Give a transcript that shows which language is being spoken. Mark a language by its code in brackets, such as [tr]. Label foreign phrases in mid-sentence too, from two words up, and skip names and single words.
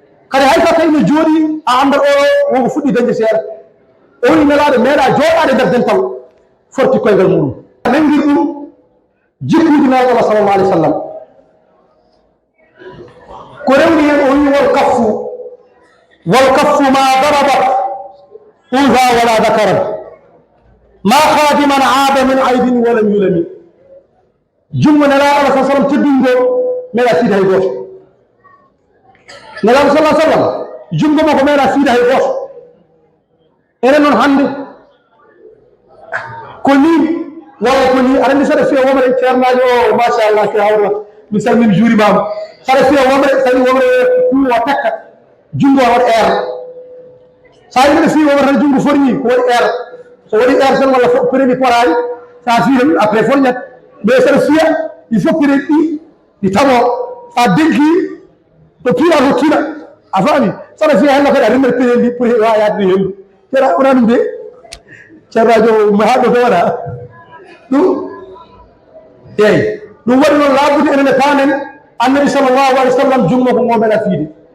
[ff] Kadi hay so tawi no jooɗi, a anndat o wonko fuɗɗi dañde seeɗa. O wi Nelaaɗo meeɗa jooɗaade nder dental, forti koyngal muɗum. Nangir ɗum, jikkuji Nelaaɗo Allah [ar] صلى الله عليه وسلم. [ff] Ko rewni hen o wi, [ar] "والكف، والكف ما ضربت أنثى ولا ذكرا، ما خادما عاب من عيب ولم يلم." [ff] Jungo Nelaaɗo Allah [ar] صلى الله عليه وسلم [ff] teddungo, meeɗa siide hay gooto. Nelaaɗo [ar] صلى الله عليه وسلم, [ff] jungo makko meeɗa siide hay gooto. Enen noon hannde, ko ni, walla ko ni, aɗa anndi saɗa fiya womre, ceernaajo o, machallah, ke hawra, mi salmini, juurimaama. Saɗa fiya womre, tawi womre kuuwa takka, jungo o waɗa air. Sa yiɗi mbiɗa fiya womre tan, jungo forni, ko waɗi air. So waɗi air tan, walla fo-, premier poraani, sa fiya ɗum, après forñat. Mais saɗa fiya, [fr] il faut que [ff] ɗi, ɗi tamo. Sa denki, Ɗo piira ko tiiɗa. A faami? Saɗa fiya hella kadi a renndata piiri ndi pour heɓa yahde hendu. Ceerno, wona ɗum de? Ceerno Radio mo haɗo ko waɗa? Ɗum? Eeyi. Ɗum waɗi noon laabude enen e paamen [ar] النبي صلى الله عليه وسلم [ff] jungo ko ngo meɗa fiide.